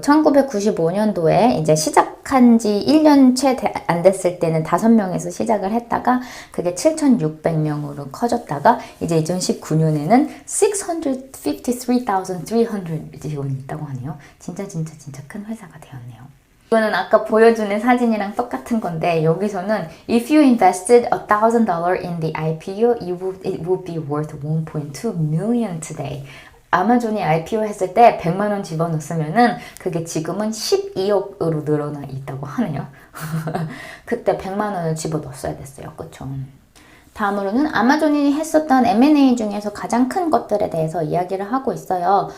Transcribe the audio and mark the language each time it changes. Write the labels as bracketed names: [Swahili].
[Korean] 1995년도에 이제 시작한 지 1년 채 안 됐을 때는 5명에서 시작을 했다가 그게 7,600명으로 커졌다가 이제 2019년에는 653,300 직원이 있다고 하네요. 진짜 큰 회사가 되었네요. 이거는 아까 보여주는 사진이랑 똑같은 건데 여기서는 [English] If you invested $1,000 in the IPO, it would be worth 1.2 million today. [Korean] 아마존이 IPO 했을 때 100만 원 집어넣었으면은 그게 지금은 12억으로 늘어나 있다고 하네요. 그때 100만 원을 집어넣었어야 됐어요. 그쵸? 다음으로는 아마존이 했었던 M&A 중에서 가장 큰 것들에 대해서 이야기를 하고 있어요.